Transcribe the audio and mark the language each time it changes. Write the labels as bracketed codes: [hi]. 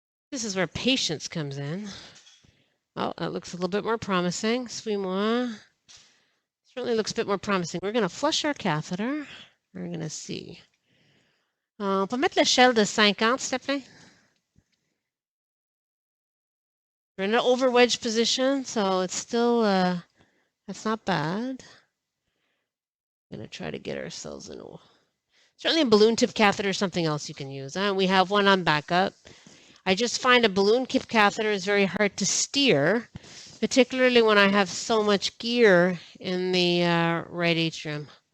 [en] This is where patience comes in. Oh, that looks a little bit more promising. [fr] Suis-moi. [en] Certainly looks a bit more promising. We're going to flush our catheter. We're going to see. [fr] On peut mettre l'échelle de 50, s'il te plaît. [en] We're in an over wedge position, so it's still, that's not bad. I'm going to try to get ourselves in a... Certainly a balloon tip catheter is something else you can use. We have one on backup. I just find a balloon tip catheter is very hard to steer, particularly when I have so much gear in the right atrium.